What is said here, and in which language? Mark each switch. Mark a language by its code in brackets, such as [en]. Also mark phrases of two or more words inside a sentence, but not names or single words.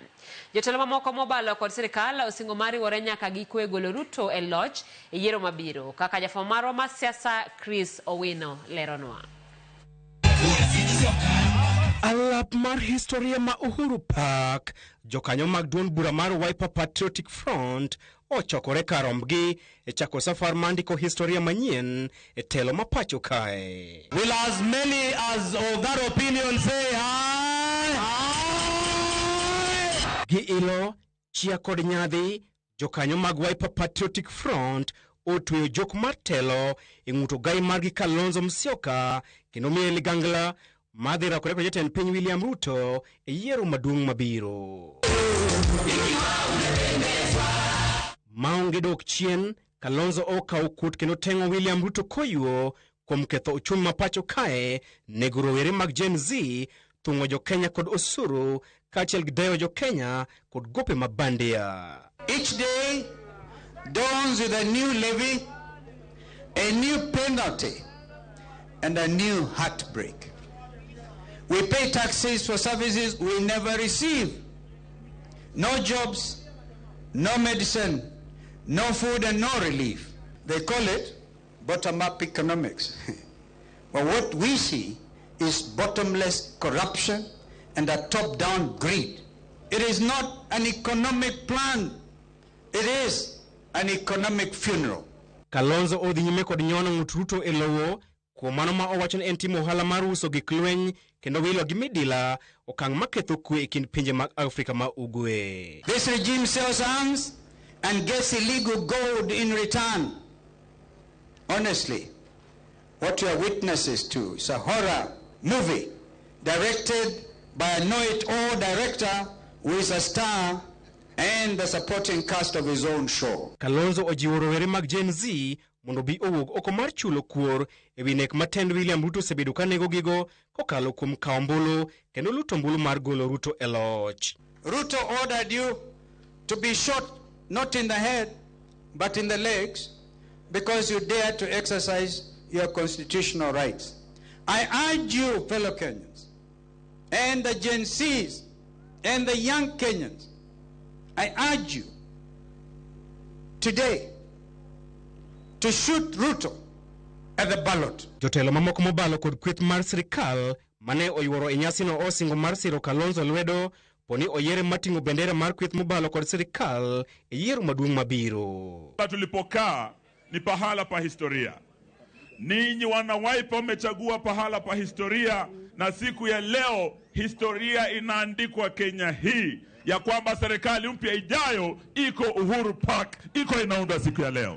[luo] Jotelo mamoko mobalo kod sirikal osingo mari wore nyaka gikwe golo Ruto e loch e yiero mabiro kaka jafwambo marwa mar siasa Chris Owino leronwa. Alap mar historia ma Uhuru Park, jokanyo mag duond bura mar Wiper Patriotic Front ochokore karombgi e chako safar mandiko historia manyien e telo ma pacho kae. [en] Will as many as of that opinion say aye? Aye! [luo] Gi ilo, chia kod nyadhi, jokanyo mag Wiper Patriotic Front otweyo jok mar telo e ng'uto gai margi Kalonzo Musyoka kendo miye ligangla madhi rakore kod jatend piny William Ruto e yiero maduong' mabiro. Maonge dok chien, Kalonzo okawo kut kendo tengo William Ruto koyuo kuom ketho uchumi ma pacho kae, nego rowere mag Gen Z, thung'o jo Kenya kod osuru, kaachiel gi dewo jo Kenya kod gope mabandia. [en] Each day dawns with a new levy, a new penalty, and a new heartbreak. We pay taxes for services we never receive. No jobs, no medicine, no food, and no relief. They call it bottom-up economics. But what we see is bottomless corruption and a top-down greed. It is not an economic plan. It is an economic funeral. [luo] Kalonzo odhi nyime kod nyono ng'ut Ruto e lowo kuom mano ma owacho ni en timo ohala mar uso gik lweny kendo wilo gi midila, okang' maketho kwe e kind pinje mag Afrika ma ugwe. [en] This regime sells arms and gets illegal gold in return. Honestly, what you are witnesses to is a horror movie directed by a know-it-all director who is a star and the supporting cast of his own show. Kalonzo ojiwo rowere mag Gen Z mondo bi owuog oko mar chulo kuor e wi nek matend William Ruto osebedo ka nego gigo kokalo kuom kawo ombulu kendo luto ombulu mar golo Ruto e loch. Ruto ordered you to be shot not in the head but in the legs because you dared to exercise your constitutional rights. I urge you, fellow Kenyans, and the Gen Zs and the young Kenyans, I urge you today to shoot Ruto at the ballot. [luo] Jotelo mamoko mobalo kod kweth mar sirikal mane oyuoro e nyasino osingo mar siro Kalonzo lwedo poni oyere matingo bendera mar kweth mobalo kod sirikal e yiero maduong' mabiro. [sw] Tulipokaa ni pahala pa historia. Ninyi wana Wiper mmechagua pahala pa historia, na siku ya leo historia inaandikwa Kenya hii ya kwamba serikali mpya ijayo iko Uhuru Park, iko inaunda siku ya leo.